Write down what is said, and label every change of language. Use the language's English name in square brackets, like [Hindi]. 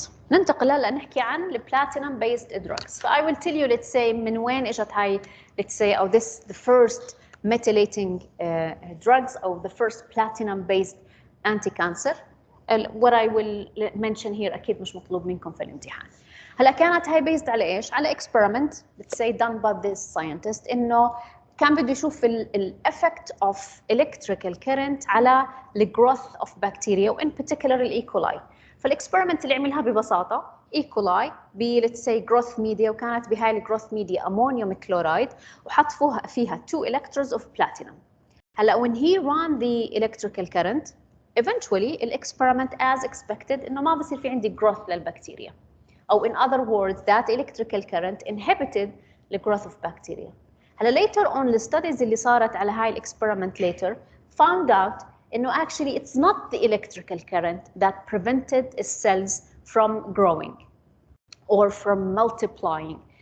[Arabic] ننتقل هلا نحكي عن [English] the platinum based drugs. So I will tell you, let's say [Arabic] من وين اجت هاي, [English] let's say, or this the first methylating drugs or the first platinum based anti-cancer. What I will mention here [Arabic] أكيد مش مطلوب منكم في الامتحان. هلا كانت هاي [English] based [Arabic] على ايش؟ على [English] experiment, let's say done by this scientist, [Arabic] انه كان بده يشوف ال [English] effect of electrical current على the growth of bacteria وin particular ال E. [Arabic] coli. فالاكسبيرمنت اللي عملها ببساطه E. coli ب [English] let's say growth media, [Arabic] وكانت بهاي الجروث ميديا امونيوم كلورايد وحط فيها [English] 2 electrodes of platinum. [Arabic] هلا [English] when he ran the electrical current, eventually [Arabic] الاكسبيرمنت [English] as expected [Arabic] انه ما بصير في عندي growth للبكتيريا. [English] أو in other words, that electrical current inhibited the growth of bacteria. هلا later on the studies [Arabic] اللي صارت على هاي [English] experiment later found out [Arabic] إنه [English] actually it's not the electrical current that prevented cells from growing or from multiplying.